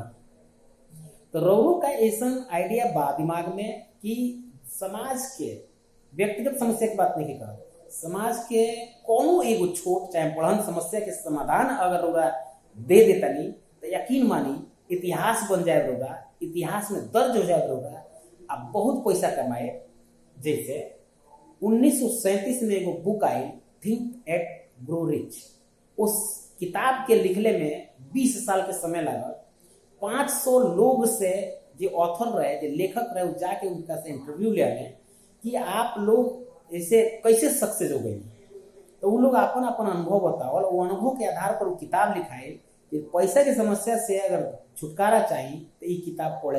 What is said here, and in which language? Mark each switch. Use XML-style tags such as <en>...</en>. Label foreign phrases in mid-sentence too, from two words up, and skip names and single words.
<bho>तो रौरो का ऐसा आइडिया बा दिमाग में कि समाज के व्यक्तिगत समस्या की बात नहीं कर, समाज के कोनो एगो छोट चाहे बड़न समस्या के समाधान अगर रौरा दे देता नहीं तो यकीन मानी इतिहास बन जाए रौरा, इतिहास में दर्ज हो जाए रौरा, अब बहुत पैसा कमाए। जैसे 1937 में एगो बुक आई, थिंक एट ग्रो रिच। उस किताब के लिखले में 20 साल के समय लगा। 500 लोग से जो ऑथर रहे, जो लेखक रहे, जाके उनका से इंटरव्यू ले आए कि आप लोग ऐसे कैसे सक्सेस हो गए। तो वो लोग अपन अपन अनुभव बताओ, वो अनुभव के आधार पर वो किताब लिखाए कि पैसा की समस्या से अगर छुटकारा चाहिए तो ये किताब पढ़े।</bho>